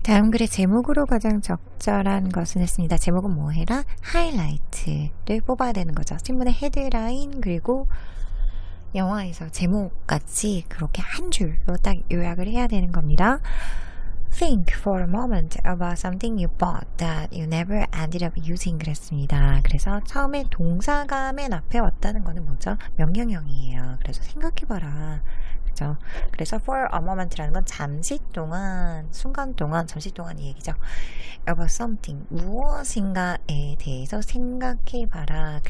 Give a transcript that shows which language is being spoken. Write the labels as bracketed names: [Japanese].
[Korean] 다음 글의 제목으로 가장 적절한 것은 했습니다. 제목은 뭐 해라? 하이라이트를 뽑아야 되는 거죠. 신문의 헤드라인 그리고 영화에서 제목같이 그렇게 한 줄로 딱 요약을 해야 되는 겁니다. [English] Think for a moment about something you bought that you never ended up using [Korean] 그랬습니다. 그래서 처음에 동사가 맨 앞에 왔다는 거는 뭐죠? 명령형이에요. 그래서 생각해봐라. 그죠? 그래서 [English] for a moment [Korean] 라는 건 잠시 동안, 순간 동안, 잠시 동안 이 얘기죠. [English] about something, [Korean] 무엇인가에 대해서 생각해봐라.